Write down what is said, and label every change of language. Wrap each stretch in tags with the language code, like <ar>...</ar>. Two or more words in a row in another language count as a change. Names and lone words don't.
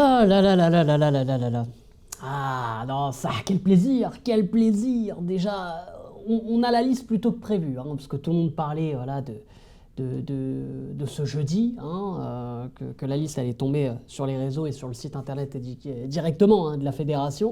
<fr>Ah là là là là là là là là là là. Ah non, ça, quel plaisir, quel plaisir. Déjà, on a la liste plutôt que prévue, hein, parce que tout le monde parlait voilà, de ce jeudi, hein, que la liste allait tomber sur les réseaux et sur le site internet directement hein, de la fédération.</fr>